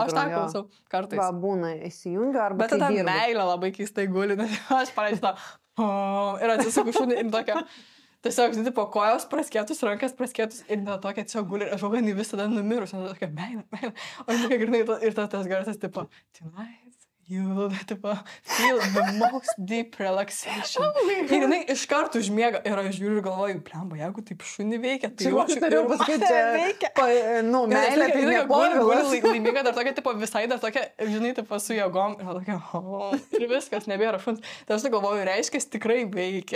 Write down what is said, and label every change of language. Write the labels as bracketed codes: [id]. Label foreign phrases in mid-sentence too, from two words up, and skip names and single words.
[lt] aš tą klausau kartais. Va, būna įsijungia arba bet tada meilė labai keistai guli, nes aš paleidžiu tą ir atsisuku šunį ir tokia. Tiesiog, žinai, po kojos praskėtus, rankas praskėtus ir dėl tokia tiesiog guli ir aš galvoju, kad visada numirus, nes tokia meilė. O žinai, grinai, ir tas garsas, tipo, [en] tonight you, tipo, feel the most deep relaxation. [lt] Ir jinai iš karto užmiega ir aš žiūriu ir galvoju, plemba, jeigu taip šunį veikia, tai jau aš turėjau pasakyti, veikia. Meilė, tai nepovilas. Laiminga dar tokia, tipo, visai dar tokia, žinai, tipo, su jėgom ir tokia, ir viskas, nebėra šuns. Tai aš galvoju, reiškia, tikrai veikia.